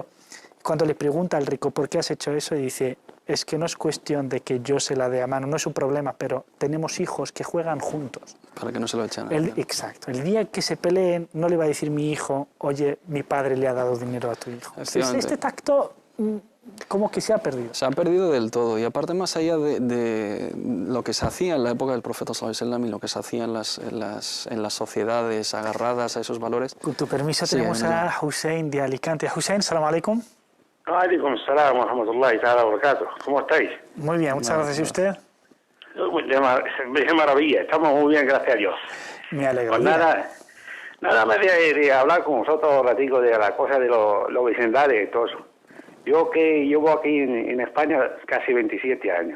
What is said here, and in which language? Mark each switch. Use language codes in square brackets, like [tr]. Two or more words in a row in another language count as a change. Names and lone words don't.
[es] Cuando le pregunta al rico, ¿por qué has hecho eso? Y dice, es que no es cuestión de que yo se la dé a mano, no es un problema, pero tenemos hijos que juegan juntos. Para que no se lo echen. Exacto. El día que se peleen, no le va a decir mi hijo, oye, mi padre le ha dado dinero a tu hijo. Este tacto como que se ha perdido. Se ha perdido del todo. Y aparte, más allá de lo que se hacía en la época del profeta [ar] صلى الله عليه وسلم [es] y lo que se hacía en las sociedades agarradas a esos valores. Con tu permiso, tenemos a Hussein de Alicante. Hussein, [ar] سلام عليكم. عليكم السلام ورحمة الله تعالى وبركاته. [es] ¿Cómo estáis? Muy bien, muchas gracias. ¿Y usted? De maravilla, estamos muy bien, gracias a Dios. Me alegro. Pues nada más de hablar con vosotros un ratico de la cosa de los vecindarios y todo eso. Yo que llevo aquí en España casi 27 años.